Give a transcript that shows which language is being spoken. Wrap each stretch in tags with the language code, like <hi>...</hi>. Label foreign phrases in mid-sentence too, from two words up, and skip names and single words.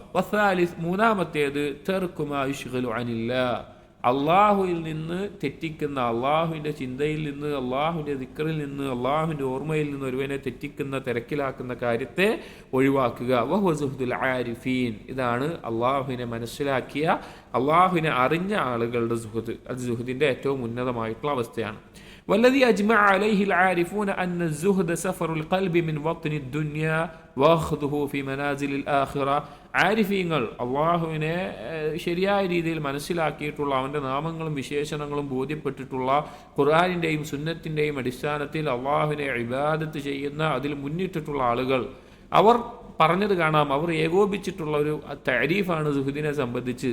<ml>വസാലിസ്, മൂന്നാമത്തേത്</ml> <ar>ترك ما يشغل عن الله,</ar> <ml>അള്ളാഹുവിൽ നിന്ന് തെറ്റിക്കുന്ന, അള്ളാഹുവിൻ്റെ ചിന്തയിൽ നിന്ന്, അള്ളാഹുവിൻ്റെ ദിക്റിൽ നിന്ന്, അള്ളാഹുവിൻ്റെ ഓർമ്മയിൽ നിന്ന് ഒരുവനെ തെറ്റിക്കുന്ന, തിരക്കിലാക്കുന്ന കാര്യത്തെ ഒഴിവാക്കുക.</ml> <ar>وهو زهد العارفين,</ar> <ml>ഇതാണ് അള്ളാഹുവിനെ മനസ്സിലാക്കിയ, അള്ളാഹുവിനെ അറിഞ്ഞ ആളുകളുടെ സുഹദ്. അത് സുഹദിൻ്റെ ഏറ്റവും ഉന്നതമായിട്ടുള്ള അവസ്ഥയാണ്.</ml> <ar>والذي أجمع عليه العارفون أن الزهد سفر القلب من وطن الدنيا وأخذه في منازل الآخرة.</ar> <ml>ആരിഫീങ്ങൾ അള്ളാഹുവിനെ ശരിയായ രീതിയിൽ മനസ്സിലാക്കിയിട്ടുള്ള, അവൻ്റെ നാമങ്ങളും വിശേഷണങ്ങളും ബോധ്യപ്പെട്ടിട്ടുള്ള, ഖുർആനിൻ്റെയും സുന്നത്തിൻ്റെയും അടിസ്ഥാനത്തിൽ അള്ളാഹുവിനെ ഇബാദത്ത് ചെയ്യുന്ന, അതിൽ മുന്നിട്ടിട്ടുള്ള ആളുകൾ, അവർ പറഞ്ഞത് കാണാം, അവർ ഏകോപിച്ചിട്ടുള്ള ഒരു തഅരീഫാണ് സുഹദിനെ സംബന്ധിച്ച്.</ml>